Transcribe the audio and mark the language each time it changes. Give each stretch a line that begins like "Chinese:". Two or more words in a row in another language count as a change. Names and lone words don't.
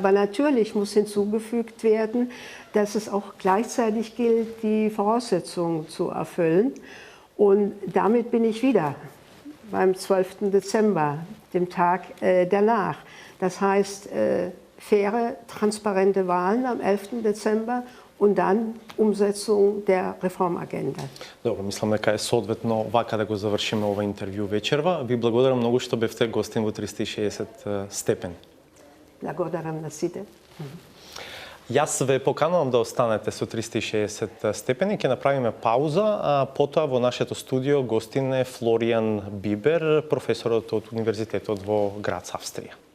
German: Aber natürlich muss hinzugefügt werden, dass es auch gleichzeitig gilt, die Voraussetzungen zu erfüllen. Und damit bin ich wieder beim 12. Dezember, dem Tag danach. Das heißt, faire, transparente Wahlen am 11. Dezember und dann Umsetzung der Reformagenda.
Macedonian: Добро, мислам дека е соодветно вака да го завршиме ова интервју вечерва. Ви благодарам многу што бевте гостин во 360 степени. Благодарам на сите. Јас ве поканувам да останете со 360 степени. Ќе направиме пауза, а потоа во нашето студио гостин е Florian Bieber, професорот од Универзитетот во Graz, Австрија.